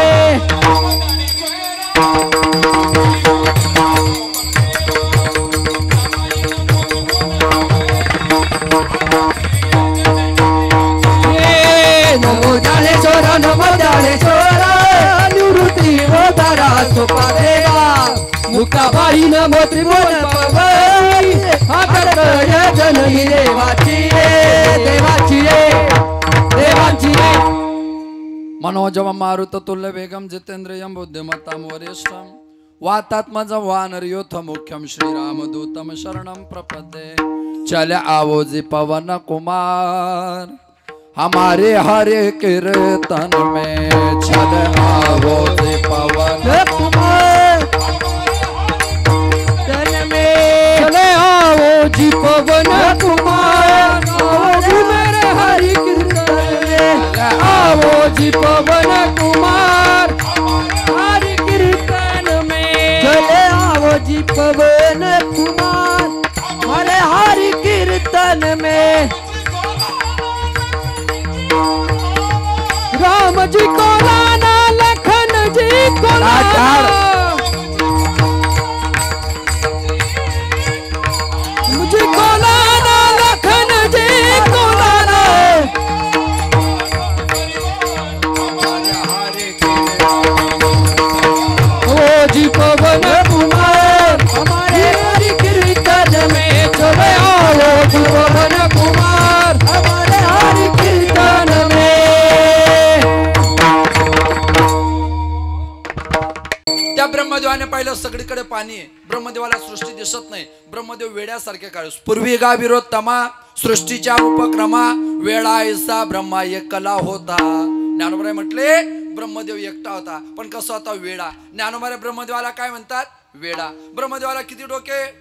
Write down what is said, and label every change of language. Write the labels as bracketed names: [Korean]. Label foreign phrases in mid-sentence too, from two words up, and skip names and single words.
[Marathi] नमो ज्ञानेश्वरा निवृत्ती उदारा सोपा देवा मुक्ताबाई नमो त्रिभुवन पावनी आदत्रय जननी देवाची देवाची देवाची [Sanskrit] मनोजव मारुत तुल्य वेगम जितेंद्रियं बुद्धिमत्तां वरिष्ठं वातात्मजं वानरयोथ मुख्यं श्रीरामदूतं शरणं प्रपद्ये [Hindi] चले आवो जी पवन कुमार हमारे हरे कीर्तन में चले आवो जी पवन कुमार तन में चले आओ जी पवन कुमार आओ जी मेरे हरि कीर्तन में आओ जी पवन कुमार हरि कीर्तन में चले आओ जी पवन कुमार हरे हरि कीर्तन में राम जी को लाना लखन जी को लाना मुझे को लाना लखन जी को लाना ओ जी पवन कुमार हमारे हरि कीर्तन में चले आओ जी पवन कुमार हमारे हरि कीर्तन में [Marathi] त्या ब्रह्मदेवाने पाहिलं सगळीकडे पाणी आहे ब्रह्मदेवाला सृष्टी दिसत नाही ब्रह्मदेव वेड्यासारखे काढूस पूर्वी गा विरोध तमा सृष्टीच्या उपक्रमा वेळा ऐसा ब्रह्मा एकला होता ज्ञानोबराय म्हटले ब्रह्मदेव एकटा होता पण कसा होता वेडा ज्ञानोबराय ब्रह्मदेवाला काय म्हणतात वेडा ब्रह्मदेवाला किती डोके